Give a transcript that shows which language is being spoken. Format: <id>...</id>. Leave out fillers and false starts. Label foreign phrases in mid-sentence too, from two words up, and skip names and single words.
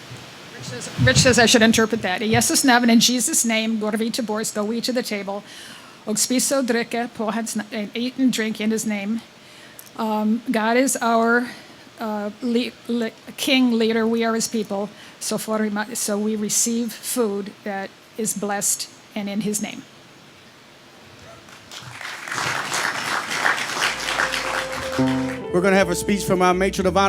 <en>Rich says I should interpret that. In Jesus' name and in Jesus' name,</en> <sv>går vi til bords,</sv> <en>go we to the table,</en> <sv>och spisa och dricka på hans</sv> <en>and eat and drink in his name. God is our king leader. We are his people. So we receive food that is blessed and in his name. We're going to have a speech from our matron of honor.</en>